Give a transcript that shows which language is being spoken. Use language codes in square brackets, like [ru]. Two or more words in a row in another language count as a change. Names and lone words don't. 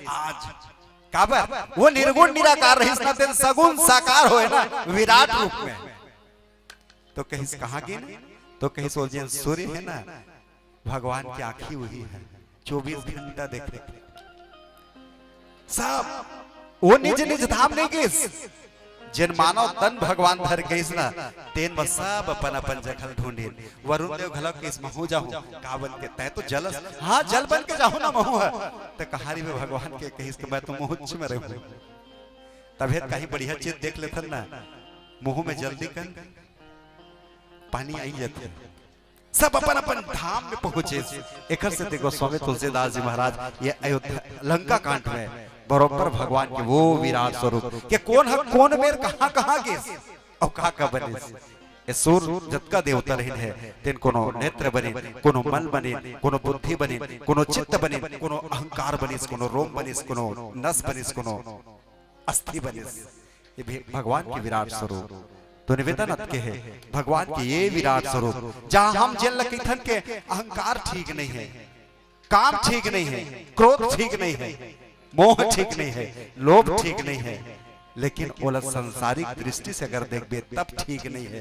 [hne] आज काबर वो निर्गुण निराकार रहिस ना तेन सगुण साकार होए ना विराट रूप में। तो कहिस कहां की तो कहिस वो जिन सूर्य है ना भगवान की आंखी वही है, 24 घंटा देख रहे सब। वो निज निज धाम नहीं गिस, जिन मानव तन भगवान धर गईस ना तेन में सब अपन अपन जगह ढूंढे। वरुण देव घलक के महू जाहू का बन के तय तो जलस हाँ जल बन के जाहू ना महू है तो कहानी में भगवान के कहिस के मैं तो मुहुच में रहूं। तबे कहीं बढ़िया चीज देख लेथन ना मुंह में जल्दी कर पानी आई जाते। सब अपन अपन धाम में पहुंचे। एक से देखो स्वामी तुलसीदास जी महाराज ये अयोध्या लंका कांड में बरोबर भगवान के वो विराट स्वरूप के कौन है कौन मेर कहां कहां गे और कहां का बने। ये सूर जतका देवता रहिन है तेन कोनो नेत्र बने, कोनो मन बने, कोनो बुद्धि बने, कोनो चित्त बने, कोनो अहंकार बने, कोनो रोम बने, कोनो नस बने, कोनो अस्थि बने। ये भी भगवान के विराट स्वरूप तो निवेदन के है भगवान के ये विराट स्वरूप। जहां हम जिन लकीथन के अहंकार ठीक नहीं है, काम ठीक नहीं है, क्रोध ठीक नहीं है, मोह ठीक नहीं है, लोभ ठीक नहीं है, लेकिन ओला संसारिक दृष्टि से अगर देखबे तब ठीक नहीं है।